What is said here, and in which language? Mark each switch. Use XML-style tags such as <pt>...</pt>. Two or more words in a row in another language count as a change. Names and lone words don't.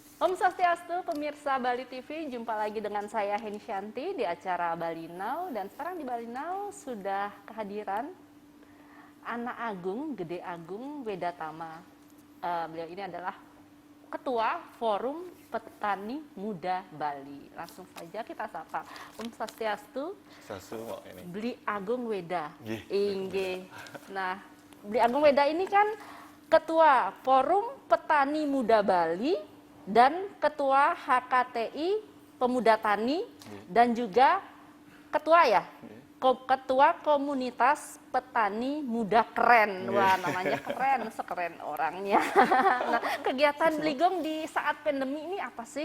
<id>Om Swastiastu, pemirsa Bali TV, jumpa lagi dengan saya Heni Shanti di acara Bali Now. Dan sekarang di Bali Now sudah kehadiran Anak Agung, Gede Agung Wedatama. Beliau ini adalah Ketua Forum Petani Muda Bali. Langsung saja kita sapa. Om Swastiastu, Sasu ini. Beli Agung Weda.</id> <ban>Nggih, Inggih.</ban> <id>Nah, Beli Agung Weda ini kan Ketua Forum Petani Muda Bali dan Ketua HKTI Pemuda Tani dan juga Ketua Ketua Komunitas Petani Muda Keren. Wah, namanya keren, sekeren orangnya. Nah, kegiatan Bligong di saat pandemi ini apa sih?</id>